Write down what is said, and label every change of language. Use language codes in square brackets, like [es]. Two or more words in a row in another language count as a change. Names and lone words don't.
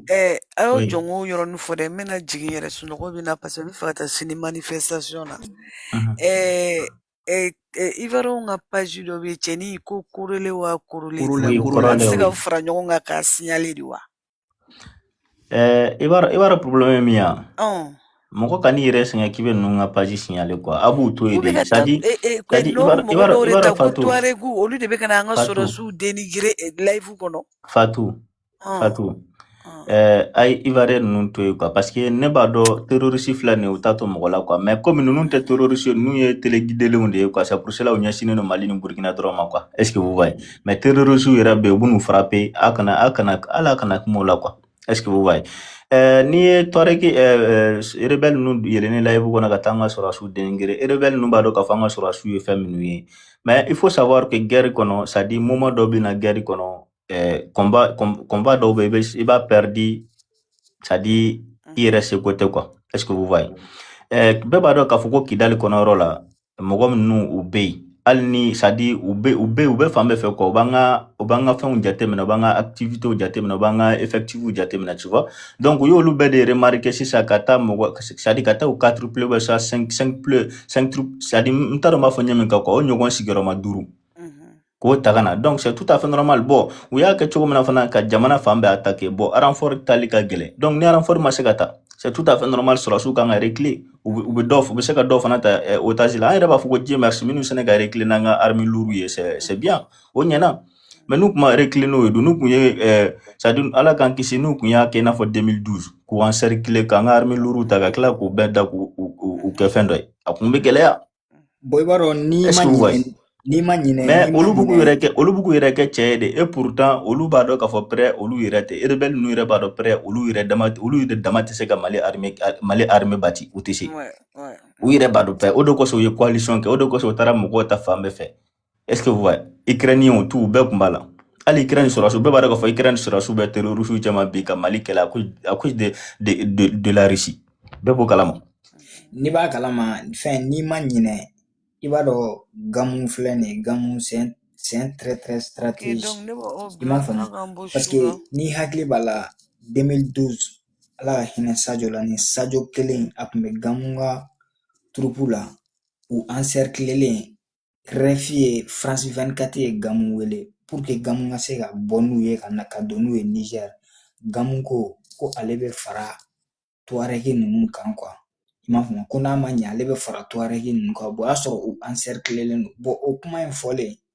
[bm] a y'o jɔ n k'o yɔrɔnin fɔ dɛ n bɛna jigin yɛrɛ sunɔgɔ bɛ na parce que n bɛ fɛ ka taa sini manifestation na Ivoirien ka page dɔ bɛ yen cɛnin ko korole wa korole a tɛ se ka fara ɲɔgɔn kan k'a signalé de wa i b'a dɔn problème ye min ye mɔgɔ ka n'i yɛrɛ sɛgɛn k'i bɛ ninnu ka page signalé quoi a b'u to yen K'u bɛ de ka [fr] c'est à [bm] ta [fr] dire [bm] non mɔgɔ dɔw de ta ko Fatou tuaregu olu de bɛ ka na an ka Fatou sɔrɔsiw dénigrer live kɔnɔ. Fatou Ɔn, Fatou ɔn. a ye Ivoirien ninnu to yen quoi parce que ne b'a dɔn terroriste filɛ nin ye u t'a to mɔgɔ la [fr] quoi mais comme [bm] ninnu tɛ terroriste ye ninnu ye téléguidelenw de ye quoi [fr] c'est pour cela [bm] u ɲɛsinnen don Mali ni Burkina dɔrɔn ma quoi [fr] est ce que vous voyez [bm] mais terroriste yɛrɛ bɛ yen u bɛ n'u frapper a kana hali a kana kuma o la quoi [fr] est ce que vous voyez [bm] n'i ye Tuareg rebelle ninnu yɛlɛnnen live kɔnɔ ka taa an ka sɔrɔsiw dénigrer rebelle ninnu b'a dɔn k'a fɔ an ka sɔrɔsiw ye fɛn minnu ye [fr] mais il faut savoir que guerre [bm] kɔnɔ [fr] c'est à dire moment [bm] dɔ bɛ na guerre kɔnɔ combat dɔw bɛ i b'a perdu [fr] c'est à dire [bm] i yɛrɛ seko tɛ [fr] quoi est ce que vous voyez [bm] bɛɛ b'a dɔn k'a fɔ ko Kidali kɔnɔyɔrɔ la mɔgɔ minnu u bɛ yen hali ni [fr] c'est à dire [bm] u bɛ fan bɛɛ fɛ quoi u b'an ka fɛnw jateminɛ u b'an ka activités jateminɛ u b'an ka effectifs jateminɛ [fr] tu vois donc [bm] u y'olu bɛɛ de remarquer sisan ka taa [fr] c'est à dire [bm] ka taa u [fr] 4 plus ou 5 plus 5 c'est à dire [bm] n t'a dɔn n b'a fɔ ɲɛ min kan quoi o ɲɔgɔn sigiyɔrɔma 5 k'o ta ka na [fr] donc c'est tout à fait normal bon [bm] u y'a kɛ cogo min na fana ka jamana fan bɛɛ attaquer bon renfort tali ka gɛlɛn donc ni renfort ma se ka ta [fr] c'est tout à fait normal [bm] sɔrɔsiw kan ka reculer u bɛ se ka dɔw fana ta otage la an yɛrɛ b'a fɔ ko [fr] Dieu merci [bm] minnu sɛnɛ ka reculer n'an ka [fr] armée lourde [bm] ye [fr] c'est bien [bm] o ɲɛna mais n'u kun ma reculer n'o ye dun n'u kun ye [fr] c'est à dire [bm] Ala k'an kisi n'u kun y'a kɛ i n'a fɔ 2012 k'u encercler k'an ka [fr] armée lourde [bm] ta ka tila k'u bɛɛ da k'u kɛ fɛn dɔ ye a kun bɛ gɛlɛya Bon, i b'a dɔn n'i [fr] est-ce [bm] ma [fr] que vous voyez [bm] ɲinɛ n'i ma ɲinɛ [fr] mais [bm] n'i ma olu b'u ɲinɛ k'u yɛrɛ kɛ cɛ ye de [fr] et pourtant [bm] olu b'a dɔn k'a fɔ prêt olu yɛrɛ tɛ rebelle ninnu yɛrɛ b'a dɔn prêt olu yɛrɛ dama tɛ se ka Mali armée bati u tɛ se [fr] Ouais, ouais. [bm] u yɛrɛ b'a dɔn prêt o de kosɔn u ye coalition kɛ o de kosɔn u taara mɔgɔw ta fan bɛɛ fɛ [fr] est-ce que vous voyez [bm] Ukrainien o tout u bɛɛ kun b'a la hali Ukraine sɔrɔsiw bɛɛ b'a dɔn k'a fɔ Ukraine sɔrɔsiw bɛ terroriste caman bi ka Mali kɛlɛ [fr] à cause de la Russie [bm] bɛɛ b'o kalama n'i b'a kalama fɛn n'i ma ɲinɛ i b'a dɔn Gamu filɛ nin ye Gamu [fr] c'est un très très Ok, stratège [bm] donc ne b'a o i m'a bila faamu Ala k'an bɔ [fr] parce [bm] su [fr] que [bm] la. n'i hakili b'a la 2012 Ala ka hinɛ Sadio la ni Sadio kelen a tun bɛ Gamu ka troupe la u encerclelen RFI ye France 24 ye Gamu wele [fr] pour que [bm] Gamu ka se ka bɔ n'u ye ka don n'u ye Niger Gamu ko ale bɛ fara Tuareg ninnu kan quoi i m'a faamu ko n'a ma ɲɛ ale bɛ fara Tuareg ninnu kan bon o y'a sɔrɔ u encerclelen don bon o kuma in fɔlen